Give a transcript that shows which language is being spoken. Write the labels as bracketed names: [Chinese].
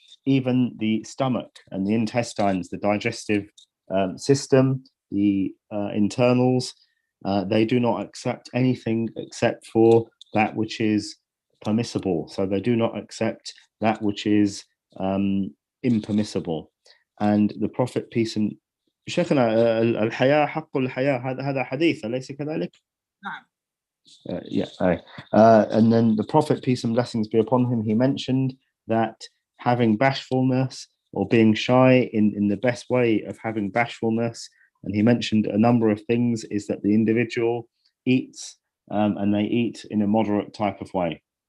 [English] Even the stomach and the intestines, the digestive system, the internals, they do not accept anything except for that which is permissible. So they do not accept that which is impermissible. And the Prophet, peace and [Arabic] شيخنا الحياة حق الحياة هذا حديث أليس كذلك؟ نعم. [English] And then the Prophet, peace and blessings be upon him, he mentioned that having bashfulness or being shy in the best way of having bashfulness, and he mentioned a number of things, is that the individual eats and they eat in a moderate type of way.